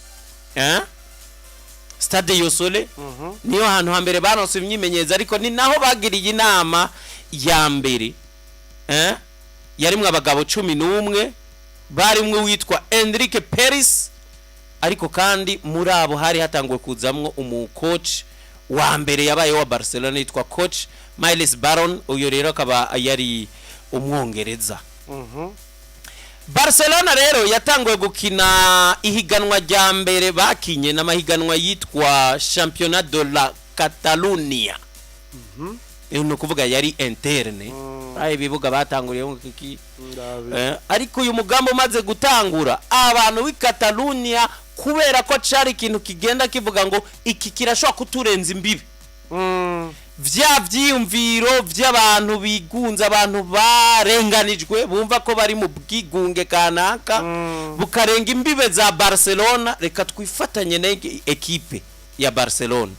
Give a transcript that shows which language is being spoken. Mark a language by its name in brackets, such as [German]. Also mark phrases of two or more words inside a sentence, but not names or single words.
[Rundi] Stade Yosole niyo hantu hambere baronse imyimenyereza, ariko ni naho bagiriye inama ya mbere yarimwe abagabo 11 barimwe witwa Enrique Peris, ariko kandi muri abo hari hatangwe kuzamwo umucoach wa mbere yabaye wa Barcelona yitwa coach Miles Baron. Uyo rero akaba yari umwongereza. Barcelona rero yatangwe gukina ihiganwa rya mbere bakinye n'amahiganwa yitwa Championnat de la Catalonia. No kuvuga yari interne. Ayi bibuga batanguriye ngo kiki. Ariko uyu mugambo umaze gutangura abantu w'i Catalonia kubera ko cari ikintu kigenda kivuga ngo iki kirashobora kuturenza imbibi. Vya vyiyumviro vy'abantu bigunza, abantu barenganijwe bumva ko bari mu bwigunge kanaka bukarenga imbibe za Barcelona, reka twifatanye na ekipe ya Barcelona.